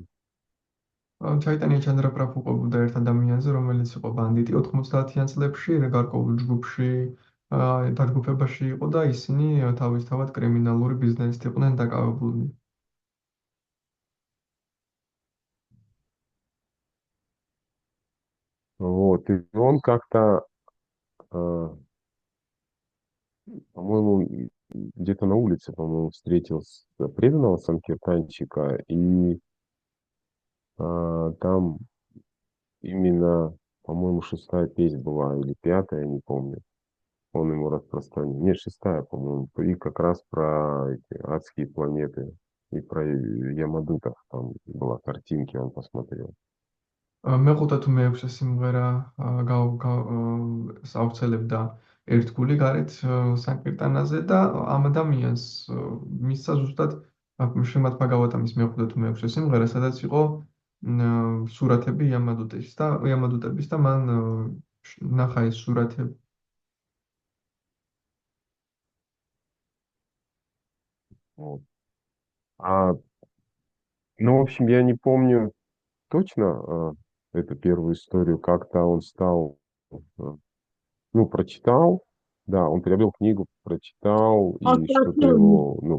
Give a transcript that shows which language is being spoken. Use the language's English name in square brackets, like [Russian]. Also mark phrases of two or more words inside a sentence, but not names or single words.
[Georgian] ჩაიტანია ჩანდრა პრაბჰუ ყოფილდა ერთ ადამიანზე, რომელიც იყო ბანდიტი 90-იან წლებში, გარკვეულ ჯგუფში, დაჯგუფებაში იყო და ისინი თავისთავად კრიმინალური ბიზნესით იყვნენ დაკავებულნი. [Russian] Вот, и он как-то, по-моему, где-то на улице, по-моему, встретил преданного санкиртанчика, и там именно, по-моему, 6-я песнь была, или 5-я, я не помню. Он ему распространил. Нет, 6-я, по-моему. И как раз про эти адские планеты. И про Ямадутов там была картинки, он посмотрел. [Georgian] მეხუთე თუ მეექვსე სიმღერა ავრცელებდა ერთგული გარეთ სანკირტანაზე და ამ ადამიანს მისცა ზუსტად შრიმად ბაგავატამის მეხუთე თუ მეექვსე სიმღერა, სადაც იყო სურათები იამადუტების და მან ნახა ეს სურათები. [Russian] Вот. А, ну, в общем, я не помню точно эту первую историю, как-то он стал, э, ну, прочитал, да, он приобрел книгу, прочитал, Он и что-то спросил, его, ну,